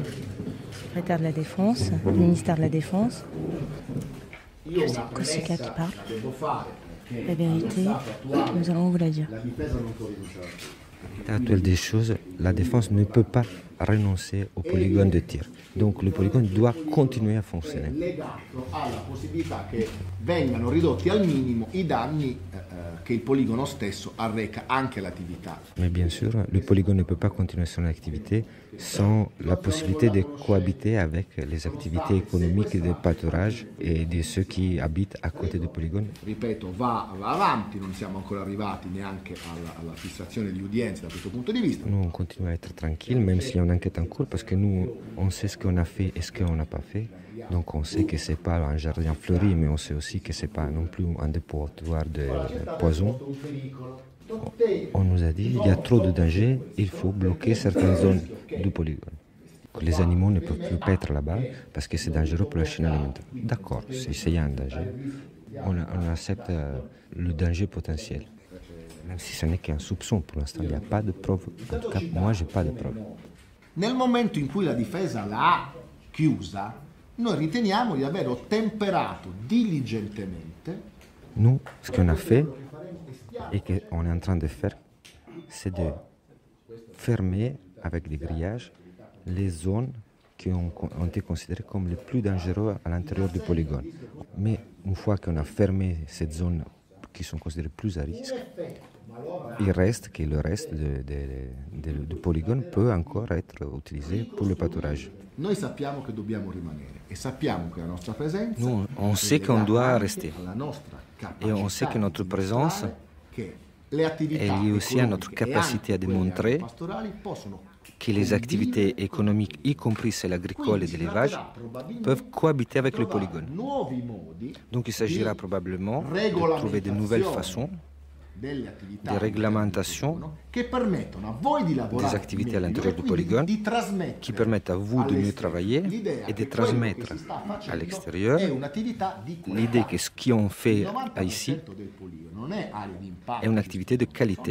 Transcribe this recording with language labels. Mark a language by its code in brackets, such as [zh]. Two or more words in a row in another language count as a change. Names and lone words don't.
[fr] Secrétaire de la Défense, ministère de la Défense. Giuseppe Cossiga qui parle. La vérité, nous allons vous la dire. L'état actuel des choses, la défense ne peut pas renoncer au polygone de tir. Donc le polygone doit continuer à fonctionner. [it] Legato alla possibilità che vengano ridotti al minimo I danni che il poligono stesso arreca anche all'attività. [fr] Mais bien sûr, le polygone ne peut pas continuer son activité sans la possibilité de cohabiter avec les activités économiques de pâturage et de ceux qui habitent à côté du polygone. [it] Ripeto, va avanti, non siamo ancora arrivati neanche alla fissazione di udienze da questo punto di vista. [fr] Nous, on continue à être tranquille, même s'il y a une enquête en cours, parce que nous, on sait ce qu'on a fait et ce qu'on n'a pas fait. Donc on sait que ce n'est pas un jardin fleuri, mais on sait aussi que ce n'est pas non plus un dépotoir de poison. On nous a dit qu'il y a trop de dangers, il faut bloquer certaines zones du polygone. Les animaux ne peuvent plus être là-bas parce que c'est dangereux pour la chaîne alimentaire. D'accord, s'il y a un danger, on accepte le danger potentiel. Même si ce n'est qu'un soupçon, pour l'instant il n'y a pas de preuve. En tout cas, moi je n'ai pas de preuve. [it] Nel momento in cui la difesa l'ha chiusa, noi riteniamo di aver ottemperato diligentemente. [fr] Nous, ce qu'on a fait et qu'on est en train de faire, c'est de fermer avec des grillages les zones qui ont été considérées comme les plus dangereuses à l'intérieur du polygone. Mais une fois qu'on a fermé ces zones qui sont considérées plus à risque, il reste que le reste du polygone peut encore être utilisé pour le pâturage. [it] Noi sappiamo che dobbiamo rimanere e sappiamo che la nostra presenza. [fr] Nous, on sait qu'on doit rester. Et on sait que notre présence est liée aussi à notre capacité à démontrer que les activités économiques, y compris celles agricoles et d'élevage, peuvent cohabiter avec le polygone. Donc il s'agira probablement de trouver de nouvelles façons de réglementation des activités à l'intérieur du polygone qui permettent à vous de mieux travailler et de transmettre à l'extérieur l'idée que ce qu'on fait ici est une activité de qualité.